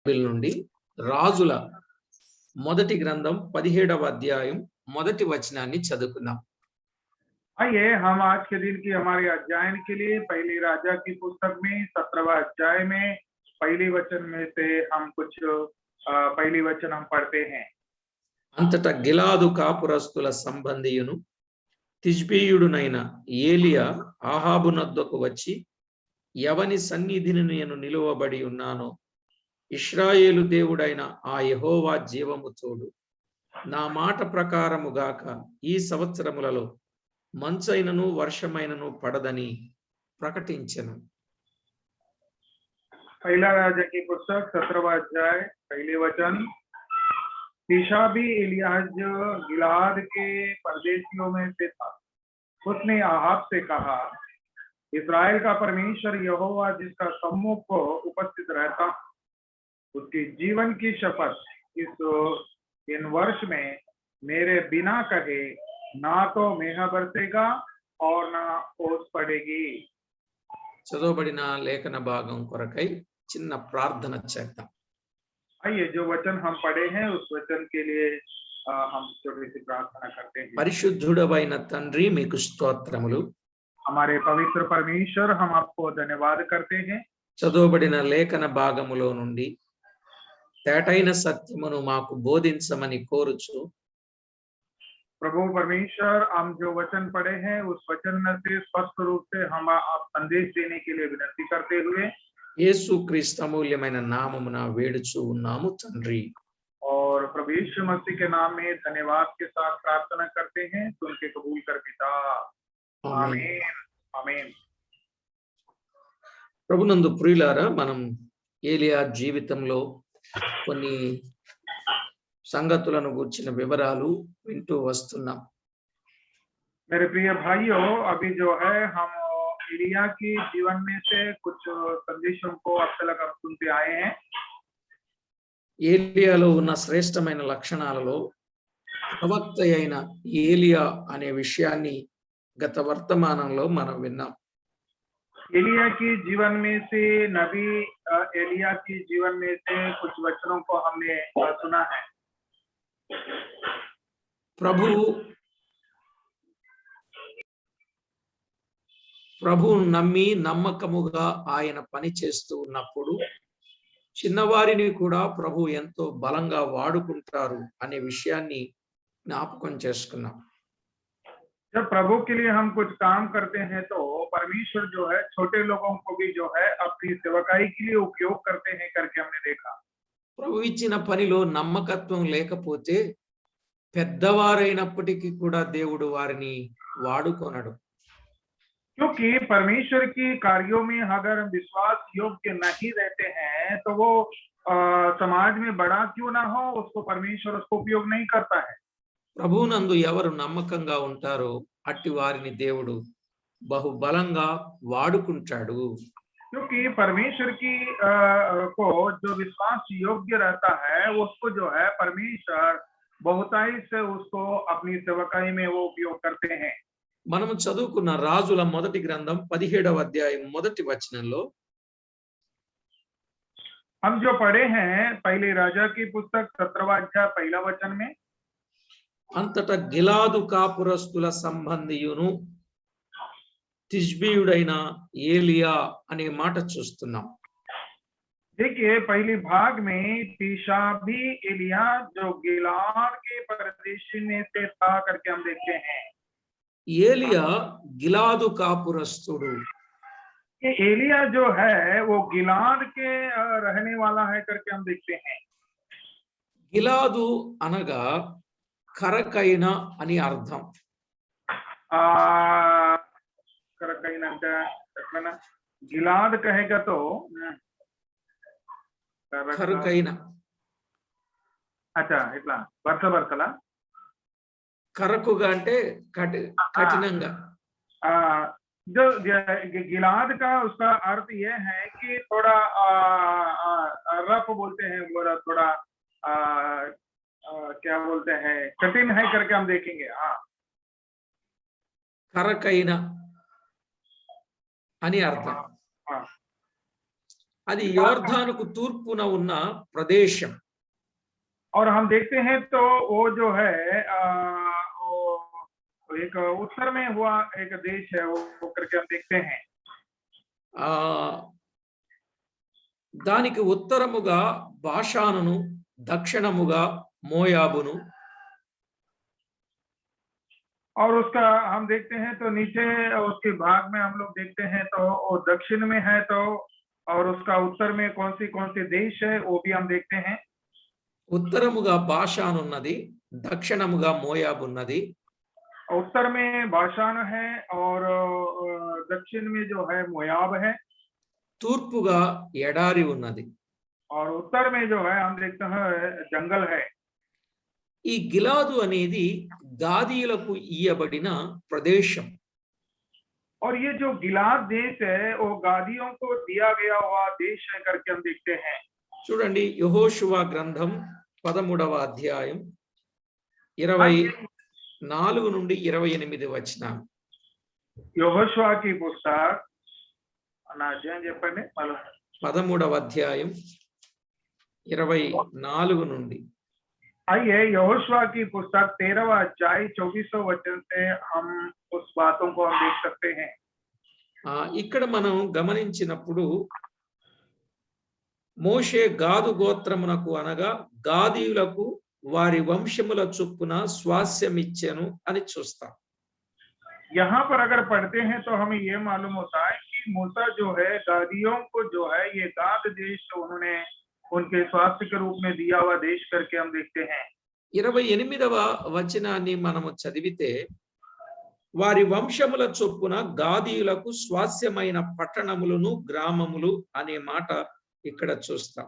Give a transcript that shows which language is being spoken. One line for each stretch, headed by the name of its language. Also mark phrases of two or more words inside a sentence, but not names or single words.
Telugu: బైబిల్ నుండి రాజుల మొదటి గ్రంథం 17వ అధ్యాయం మొదటి వచనాన్ని చదువుకుందాం.
Hindi: आइए हम आज के दिन की हमारे अध्ययन के लिए पहली राजा की पुस्तक में 17वां अध्याय में पहली वचन में से हम कुछ पहली वचन हम पढ़ते हैं।
Telugu: అంతటా గిలాదు కాపురస్తుల సంబంధియును తిష్బీయుడునైన ఏలియా ఆహాబునొద్దకు వచ్చి, ఎవని సన్నిధిని నేను నిలువబడి ఉన్నానో ఇశ్రాయేలు దేవుడైన ఆ యెహోవా జీవము తోడు, నా మాట ప్రకారముగాక ఈ సంవత్సరములలో మంచైనను వర్షమైనను పడదని ప్రకటించెను.
Hindi: पहला राजा की पुस्तक 17वां अध्याय पहले वचन। तिशाबी इलियाज गिलाद के परदेशियों में से था। उसने आहाब से कहा, इस्राएल का परमेश्वर यहोवा जिसका सम्मुख को उपस्थित रहता, उसके जीवन की शपथ इन वर्ष में मेरे बिना कहे ना तो मेघ बरसेगा और ना ओस पड़ेगी।
Telugu: చదవబడిన లేఖన భాగం కొరకై చిన్న ప్రార్థన చేద్దాం.
Hindi: आइए जो वचन हम पढ़े हैं उस वचन के लिए हम छोटी सी प्रार्थना करते हैं।
Telugu: పరిశుద్ధుడవైన తండ్రి, మీకు స్తోత్రములు.
Hindi: हमारे पवित्र परमेश्वर, हम आपको धन्यवाद करते हैं।
Telugu: చదవబడిన లేఖన భాగములో నుండి తేటైన సత్యమును మాకు బోధించమని కోరుచు,
Hindi: प्रभु परमेश्वर, हम जो वचन पढ़े हैं उस वचन में से स्पष्ट रूप से हम आप संदेश देने के लिए विनती करते हुए
Telugu: యేసుక్రీస్తు అమూల్యమైన నామమున వేడుచు ఉన్నాము తండ్రి.
Hindi: और प्रभु यीशु मसीह के नाम में धन्यवाद के साथ प्रार्थना करते हैं। सुन के कबूल कर पिता, आमीन आमीन।
Telugu: ప్రభునందు ప్రియులారా, మనం ఏలియా జీవితంలో కొన్ని సంగతులను గుర్చిన వివరాలు వింటూ వస్తున్నాం.
Hindi: मेरे प्रिय भाइयों, अभी जो है हम एलिया की जीवन में से कुछ संदेशों को अब तक हम सुनते आए हैं।
Telugu: ఏలియాలో ఉన్న శ్రేష్టమైన లక్షణాలలో ప్రవక్త అయిన ఏలియా అనే విషయాన్ని గత వర్తమానంలో మనం విన్నాం.
Hindi: एलिया की जीवन में से नबी एलिया की जीवन में से कुछ वचनों को हमने सुना है।
Telugu: ప్రభువు నమ్మి నమ్మకముగా ఆయన పని చేస్తూ ఉన్నప్పుడు చిన్నవారిని కూడా ప్రభు ఎంతో బలంగా వాడుకుంటారు అనే విషయాన్ని జ్ఞాపకం చేసుకున్నాం.
Hindi: जब प्रभु के लिए हम कुछ काम करते हैं तो परमेश्वर जो है छोटे लोगों को भी जो है अपनी सेवकाई के लिए उपयोग करते हैं करके हमने देखा।
Telugu: ప్రభు ఇచ్చిన పనిలో నమ్మకత్వం లేకపోతే పెద్దవారైనప్పటికీ కూడా దేవుడు వారిని వాడుకొనడు.
Hindi: क्योंकि परमेश्वर की कार्यों में अगर विश्वास योग्य नहीं रहते हैं तो वो समाज में बड़ा क्यों ना हो, उसको परमेश्वर उसको उपयोग नहीं करता है।
Telugu: ప్రభువునందు ఎవరు నమ్మకంగా ఉంటారో అట్టి వారిని దేవుడు బహుబలంగా వాడుకుంటాడు.
Hindi: क्योंकि परमेश्वर की को जो विश्वास योग्य रहता है उसको जो है परमेश्वर बहुताई से उसको अपनी सेवकाई में वो उपयोग करते हैं।
Telugu: మనము చదువుకున్న రాజుల మొదటి గ్రంథం 17వ అధ్యాయం మొదటి వచనంలో
Hindi: हम जो पढ़े हैं पहले राजा की पुस्तक 17वां अध्याय पहला वचन में,
Telugu: అంతటా గిలాదు కాపురస్తుల సంబంధియును తిష్బీయుడైన ఏలియా అనే మాట చూస్తున్నాం.
Hindi: देखिए पहली भाग में तिशाबी एलिया जो गिलाद के परदेशी में से था करके हम देखते हैं।
Telugu: ఏలియా గిలాదు కాపురస్తుడు.
Hindi: ये एलिया जो है वो गिलाद के रहने वाला है करके हम देखते हैं।
Telugu: గిలాదు అనగా కరకైన అని అర్థం. కరకైన అంటే
Hindi: गिलाद कहेगा तो
Telugu: కరకైన, అచ్చా ఇట్లా వరుస వరుసలా కరకుగా అంటే కఠినంగా.
Hindi: जो गिलाद का उसका अर्थ ये है कि थोड़ा रफ बोलते हैं, थोड़ा क्या बोलते हैं, कठिन है करके हम देखेंगे। हाँ,
Telugu: కరకైన అని అర్థం. అది యోర్ధానుకు తూర్పున ఉన్న ప్రదేశం.
Hindi: और हम देखते हैं तो वो जो है वो एक उत्तर में हुआ एक देश है वो करके हम देखते हैं।
Telugu: ఆ దానికి ఉత్తరముగా బాషానును, దక్షిణముగా మోయాబును,
Hindi: और उसका हम देखते हैं तो नीचे उसके भाग में हम लोग देखते हैं तो वो दक्षिण में है तो, और उसका उत्तर में कौन सी देश है वो भी हम देखते हैं।
Telugu: ఉత్తరముగా బాషాను ఉన్నది, దక్షిణముగా మోయాబు ఉన్నది.
Hindi: उत्तर में बाशान है और दक्षिण में जो है मोयाब है,
Telugu: తూర్పుగా ఎడారి ఉన్నది.
Hindi: और उत्तर में जो है हम देखते हैं जंगल है।
Telugu: ఈ గిలాదు అనేది గాదీయులకు ఇయ్యబడిన ప్రదేశం.
Hindi: और ये जो गिलाद देश है वो गादियों को दिया गया हुआ देश है करके हम देखते हैं।
Telugu: చూడండి, యెహోషువ గ్రంథం 13వ అధ్యాయం 24 నుండి 28 వచనాలు. యెహోషువ
Hindi: की पुस्तक
Telugu: నా అధ్యాయం చెప్పండి మళ్ళీ. 13వ అధ్యాయం 24 నుండి.
Hindi: आइए यहोशुआ की पुस्तक 13वां अध्याय 24वां वचन से हम उस बातों को हम देख सकते हैं।
Telugu: ఇక్కడ మనం గమనించినప్పుడు మోషే గాదు గోత్రమునకు అనగా గాదీయులకు వారి వంశముల చొప్పున స్వాస్యమిచ్చెను అని చూస్తాం.
Hindi: यहाँ पर अगर पढ़ते हैं तो हमें ये मालूम होता है कि मूसा जो है गादियों को जो है ये गाद देश उन्होंने उनके स्वास्थ्य के रूप में दिया हुआ देश करके हम देखते हैं।
Telugu: 28వ వచనాన్ని మనము చదివితే వారి వంశముల చొప్పున గాదీయులకు స్వాస్యమైన పట్టణములను గ్రామములు అనే మాట ఇక్కడ చూస్తాం.